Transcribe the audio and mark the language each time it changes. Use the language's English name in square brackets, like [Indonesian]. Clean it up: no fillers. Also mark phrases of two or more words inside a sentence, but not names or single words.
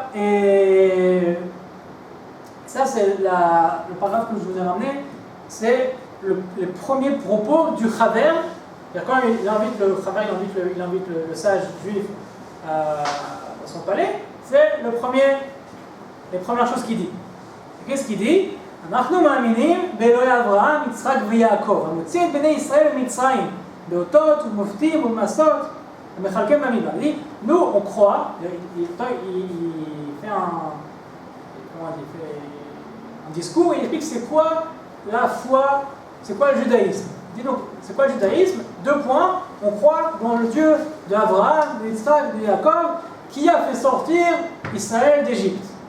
[French] Et ça c'est le paragraphe que je vous ai ramené. C'est les premiers propos du chaver. Quand il invite le sage juif à son palais, c'est les premières choses qu'il dit. Qu'est-ce qu'il dit? [Hebrew] אנחנו מאמינים באלוהי אברהם, יצחק ויעקב, המוציא את בני ישראל ממצרים, באותות ובמופתים ובמסות, המחלקם במדבר. [French] Il dit, nous on croit, il fait un discours, il explique c'est quoi la foi, c'est quoi le judaïsme. Il dit donc, c'est quoi le judaïsme? 2 points, on croit dans le Dieu d'Abraham, d'Isaac, de Jacob, qui a fait sortir Israël d'Égypte.